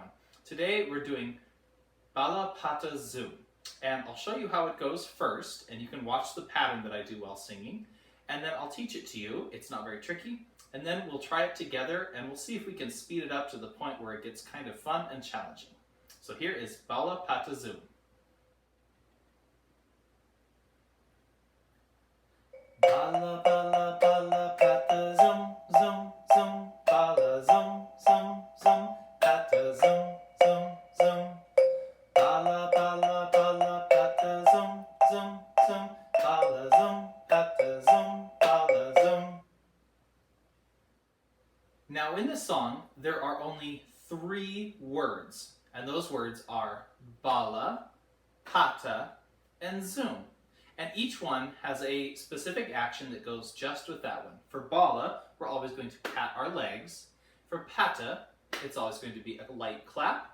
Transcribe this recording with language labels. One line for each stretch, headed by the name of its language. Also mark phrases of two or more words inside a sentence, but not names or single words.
English: Today we're doing Bala Pata Zoom, and I'll show you how it goes first, and you can watch the pattern that I do while singing, and then I'll teach it to you. It's not very tricky, and then we'll try it together, and we'll see if we can speed it up to the point where it gets kind of fun and challenging. So here is Bala Pata Zoom. Bala bala bala pata zoom zoom zoom bala zoom zoom zoom pata zoom zoom zoom bala bala bala pata zoom zoom zoom bala zoom pata zoom bala zoom. Now in this song there are only 3 words, and those words are bala, pata, and zoom. And each one has a specific action that goes just with that one. For Bala, we're always going to pat our legs. For Pata, it's always going to be a light clap.